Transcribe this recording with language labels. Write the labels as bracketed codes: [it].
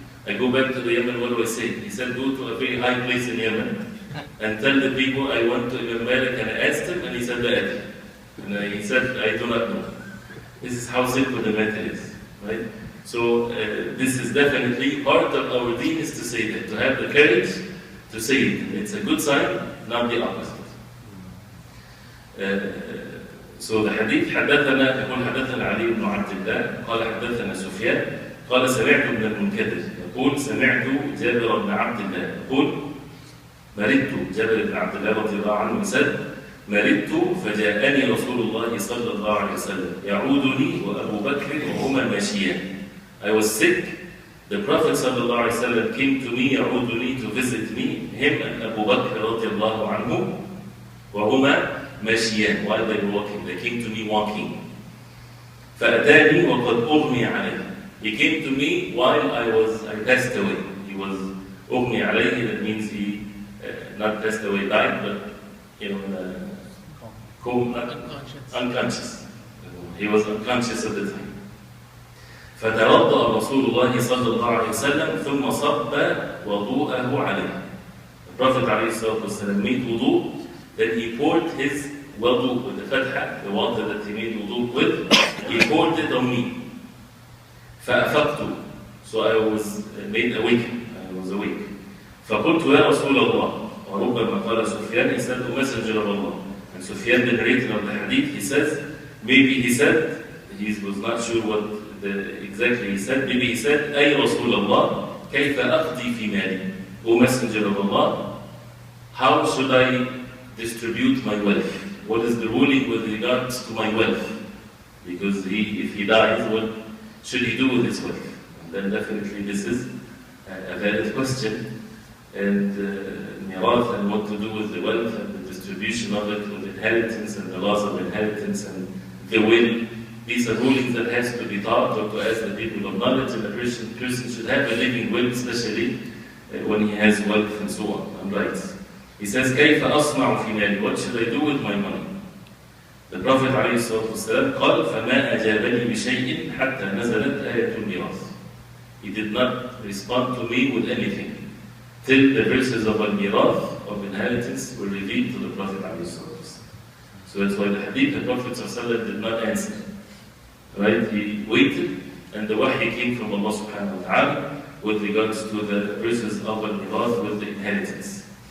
[en] I go back to the Yemen, what do I say? He said, go to a very high place in Yemen and tell the people I went to Imam Malik and I asked him, and he said, and he said, I do not know. This is how simple the matter is. Right? So this is definitely part of our deen, is to say that, to have the courage to say it. It's a good sign, not the opposite. [ar] So the hadith, حدثنا يقول حدثنا علي بن عبد الله قال حدثنا سفيان قال سمعت ابن المنكدر يقول سمعت جابر بن عبد الله يقول مرضت جابر بن عبد الله رضي الله عنه [en] said [ar] مرضت فجاءني رسول الله صلى الله عليه وسلم يعودني وأبو بكر وهما ماشيان. [en] I was sick. The Prophet صلى الله عليه وسلم came to me, [ar] يعودني, [en] to visit me, him and Abu Bakr رضي الله عنه, [ar] وهما ماشيان, [en] while they were walking. They came to me walking. [ar] فأتاني وقد أغمي عليه. [en] He came to me while I passed away. He was [ar] أغمي عليه, [en] that means he not passed away, died, but unconscious. He was unconscious at the time. [ar] فتوضأ رسول الله صلى الله عليه وسلم ثم صب وضوءه عليه. [en] The Prophet عليه الصلاة والسلام made wudu, then he poured his wudu with the fatha, the water that he made wudu with, he poured it on me. [ar] فأفقت, [en] so I was made awake. I was awake. [ar] فقلت يا رسول الله, وربما قال سفيان, [en] he said, O Messenger of Allah. And Sufyan, the narrator of the hadith, he says, maybe he said, he was not sure what exactly he said, maybe he said, [ar] أي رسول الله كيف أقضي في مالي? [en] O Messenger of Allah, how should I distribute my wealth? What is the ruling with regards to my wealth? Because if he dies, what should he do with his wealth? And then definitely this is a valid question. And mirath, and what to do with the wealth and the distribution of it, with inheritance and the laws of inheritance and the will. These are rulings that has to be taught or to ask the people of knowledge, and a person should have a living will, especially when he has wealth and so on, and rights. He says, [ar] كيف أصنع في مالي? [en] What should I do with my money? [ar] The Prophet عليه الصلاة والسلام قال فما أجابني بشيء حتى نزلت آية الميراث. [en] He did not respond to me with anything till the verses of al-mirath, of inheritance, were revealed to the Prophet عليه الصلاة والسلام. So that's why the hadith, the Prophet ﷺ did not answer. Right? He waited, and the wahy came from Allah subhanahu wa ta'ala with regards to the verses of al-mirath with the inheritance.